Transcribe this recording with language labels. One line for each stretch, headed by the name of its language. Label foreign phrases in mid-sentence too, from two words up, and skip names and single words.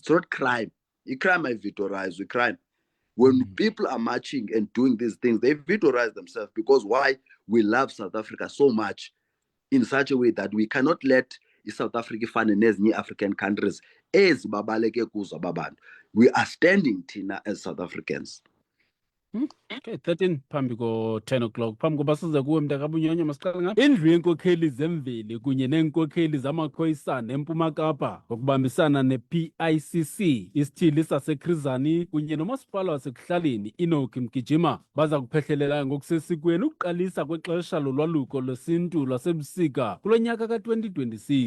English: It's not crime.
Xhosa: I-crime ayivitorize, i-crime
English: When people are marching and doing these things, they victorize themselves because why? We love South Africa so much in such a way that we cannot let South Africa fund nezinye African countries
Xhosa: ezibabaleke kuzo ababantu.
English: We are standing thina as South Africans.
Xhosa: Okay, 13 phambi ko 10 o'clock. Phambi koba size kuwe mntakabunyonyo masiqale ngapha. Indlu yenkokheli zemveli kunye neenkokheli zamakhoyisana eMpuma Kapa ngokubambisana ne-PICC, isithili saseKrizani kunye nomasipala wasekuhlaleni Enoch Mgijima baza kuphehlelela ngokusesikweni ukuqalisa kwexesha lolwaluko lwesintu lwasebusika kulo nyaka ka-2026.